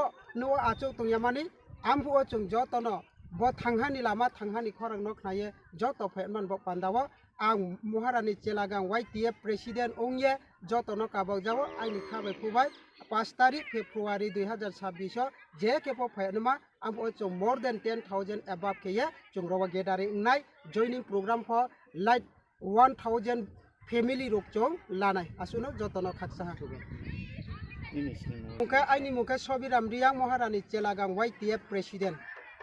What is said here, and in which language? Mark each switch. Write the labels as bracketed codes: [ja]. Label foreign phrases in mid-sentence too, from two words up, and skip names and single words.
[ria] no achok tongyamani ampu ochong joto no bo thanghani lama thanghani khorang no khaye joto phenman bo pandawa ang Maharani Chelagang YTF president ongye joto no kabak jawo aini khabai phubai 5 tarik February 2026 je kepo phenma ampu ochong [en] more than 10,000 above [ria] keye chung rowa gathering nai [en] joining program for like 1,000 family [ria] rok chong lanai asuno joto no khaksa ha muka aini muka Sobiram Riang Maharani Chelagang YTF president